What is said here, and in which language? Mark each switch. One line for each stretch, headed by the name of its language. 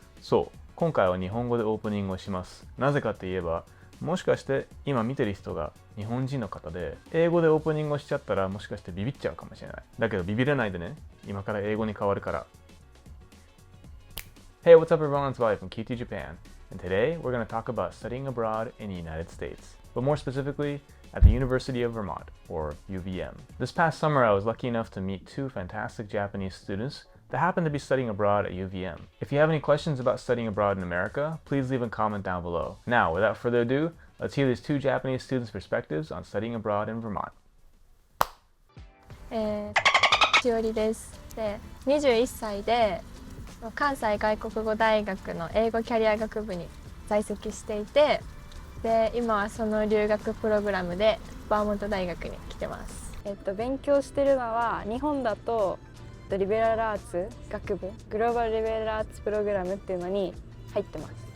Japanese: そう、今回は日本語でオープニングをします。なぜかといえば、もしかして今見てる人が日本人の方で、英語でオープニングをしちゃったらもしかしてビビっちゃうかもしれない。だけどビビらないでね。今から英語に変わるから。
English: Hey, what's up everyone? It's Wally from KT Japan. And today we're going to talk about studying abroad in the United States. But more specifically, at the University of Vermont, or UVM. This past summer, I was lucky enough to meet two fantastic Japanese students that happened to be studying abroad at UVM. If you have any questions about studying abroad in America, please leave a comment down below. Now, without further ado, let's hear these two Japanese students' perspectives on studying abroad in Vermont.
Japanese: しおりです。で、21歳で関西外国語大学の英語キャリア学部に在籍していて、で今はその留学プログラムでバーモント大学に来てます。勉強してるのは日本だとリベラルアーツ学部グローバルリベラルアーツプログラムっていうのに入ってます。